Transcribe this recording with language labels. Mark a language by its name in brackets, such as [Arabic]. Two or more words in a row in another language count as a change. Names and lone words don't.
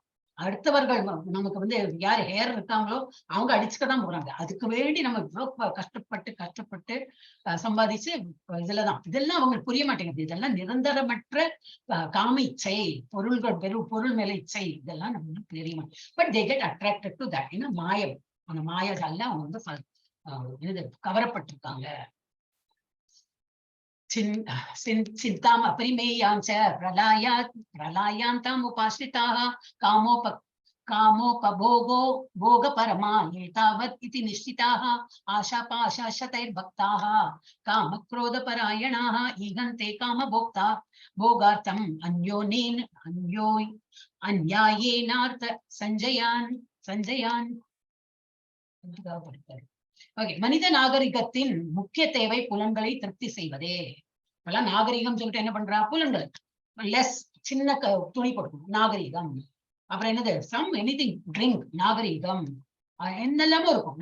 [Tamil] அடுத்தவர்கள் நமக்கு வந்து யார் ஹேர் இருக்காங்களோ அவங்க அடிச்சுக்கதான் போறாங்க. அதுக்கு வேண்டி நம்ம இவ்வளவு கஷ்டப்பட்டு சம்பாதிச்சு இதுலதான், இதெல்லாம் அவங்களுக்கு புரிய மாட்டேங்குது. இதெல்லாம் நிரந்தரமற்ற காம இச்சை, பொருள் மேல இச்சை, இதெல்லாம் நம்மளுக்கு தெரியுமா. [English] But they get attracted to that. [Tamil] ஏன்னா மாயம், அந்த மாயத்தால அவங்க வந்து கவரப்பட்டிருக்காங்க. [Sanskrit] चिन्ताम् अपरिमेयां च प्रलयान्ताम् उपाश्रिताः कामोपभोगो भोगपरमा एतावत् इति निश्चिताः आशापाशाशतैर्भक्ताः कामक्रोधपरायणाः ईहन्ते कामभोक्ता भोगार्थम् अन्यायेनार्थ சஞ்சயான். [Tamil] மனித நாகரிகத்தின் முக்கிய தேவை புலன்களை திருப்தி செய்வதே. இப்பெல்லாம் நாகரிகம் சொல்லிட்டு என்ன பண்றா, புலன்கள் லெஸ் சின்ன துணி கொடுக்கணும் நாகரிகம். அப்புறம் என்னது [English] anything drink [Tamil] நாகரிகம், என்னெல்லாமோ இருக்கும்.